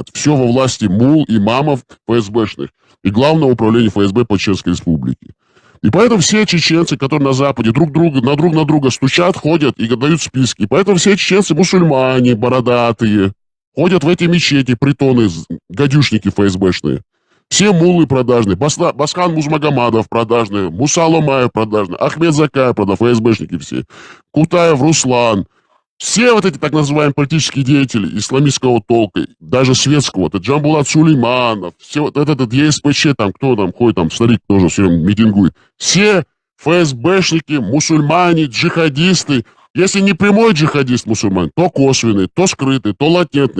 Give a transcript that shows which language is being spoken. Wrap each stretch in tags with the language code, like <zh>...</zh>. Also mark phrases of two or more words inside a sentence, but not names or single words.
<ru>Все во власти мул, имамов, ФСБшных и Главного управления ФСБ по Чеченской Республике. И поэтому все чеченцы, которые на Западе друг на друга стучат, ходят и дают списки. И поэтому все чеченцы мусульмане, бородатые, ходят в эти мечети, притоны, гадюшники ФСБшные. Все муллы продажные, Басхан Музмагомадов продажные, Муса Ломаев продажные, Ахмед Закаев продажные, ФСБшники все, Кутаев Руслан. Все вот эти так называемые политические деятели исламистского толка, даже светского, это Джамбулат Сулейманов, все вот этот ЕСПЧ, там, кто там ходит, там, старик тоже все время митингует. Все ФСБшники, мусульмане, джихадисты. Если не прямой джихадист мусульман, то косвенный, то скрытый, то латентный.</ru>